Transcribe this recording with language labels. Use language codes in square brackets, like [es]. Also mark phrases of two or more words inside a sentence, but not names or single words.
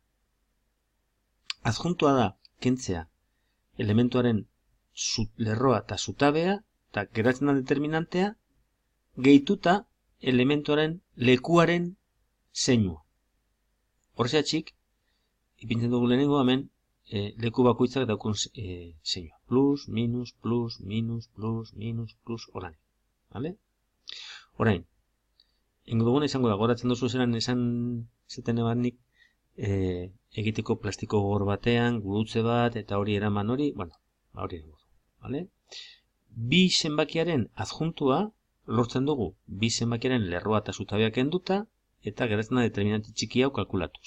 [eu] Adjuntua da, kentzea, elementuaren lerroa eta zutabea, eta geratzen da determinantea, gehituta elementuaren lekuaren zeinua. Horrezatxik, ipintzen dugu lehenengo hemen, leku bakoitzak daukun zeinua. Plus, minus, plus, minus, plus, minus, plus, orain. Orain, ingo duguna izango da, goratzen duzu esan zeten ebanik, egiteko plastiko gogor batean, gurutze bat, eta hori eraman hori, hori dugu. Bi zenbakiaren adjuntua lortzen dugu, bi zenbakiaren lerroa eta zutabea kenduta, eta geratzen da determinante txiki hau kalkulatuz.